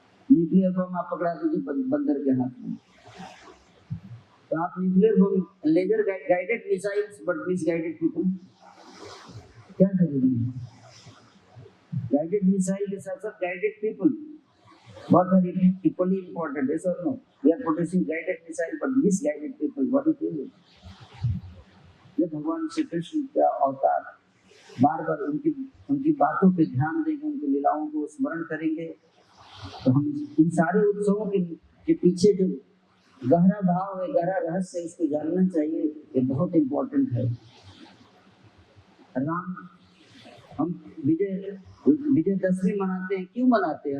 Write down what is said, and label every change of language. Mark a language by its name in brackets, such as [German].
[Hindi] Nuclear bomb आप पकड़ा दीजिए बंदर के हाथ में, तो आप nuclear bomb, laser guided missiles [English] but misguided people, [Hindi] क्या करेंगे? गाइडेड मिसाइल के साथ साथ guided people [English] both are equally important, yes or no? We are producing guided missile but misguided people, what do you think? [Hindi] ये भगवान श्री कृष्ण का अवतार, बार बार उनकी बातों पे ध्यान देंगे, उनकी लीलाओं को स्मरण करेंगे, तो हम इन सारे उत्सवों के पीछे जो गहरा भाव है, गहरा रहस्य है, उसको जानना चाहिए। ये बहुत इम्पोर्टेंट है। राम, हम विजयदशमी मनाते हैं, क्यों मनाते हैं?